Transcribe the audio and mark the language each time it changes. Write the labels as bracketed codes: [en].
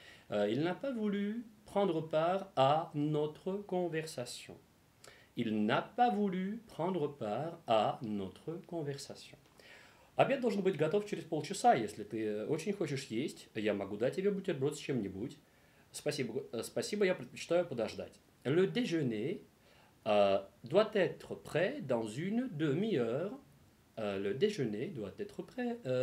[fr] Il n'a pas voulu prendre part à notre conversation. Il n'a pas voulu prendre part à notre conversation. [ru] Обед должен быть готов через полчаса. Если ты очень хочешь есть, я могу дать тебе бутерброд с чем-нибудь. Спасибо, я предпочитаю подождать. [fr] Le déjeuner doit être prêt dans une demi-heure. Le déjeuner doit être prêt